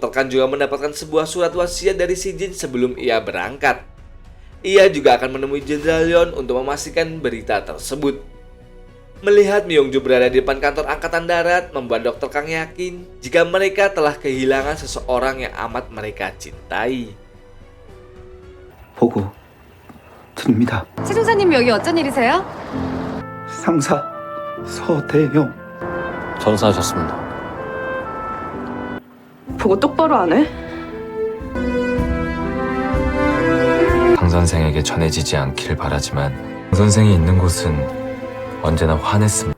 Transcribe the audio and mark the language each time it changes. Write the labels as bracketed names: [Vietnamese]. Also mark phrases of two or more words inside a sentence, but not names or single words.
[Indonesian] Kang juga mendapatkan sebuah surat wasiat dari Si Jin sebelum ia berangkat. Ia juga akan menemui Jenderal Yon untuk memastikan berita tersebut. Melihat Myung-jo berada di depan kantor Angkatan Darat membuat Dr. Kang yakin jika mereka telah kehilangan seseorang yang amat mereka cintai. [Korean] 보고 드립니다. 최 중사님 여기 어쩐 일이세요? 상사 서대영. 전사하셨습니다. 보고 똑바로 안 해? 강 선생에게 전해지지 않길 바라지만 강 선생이 있는 곳은 언제나 환했습니다.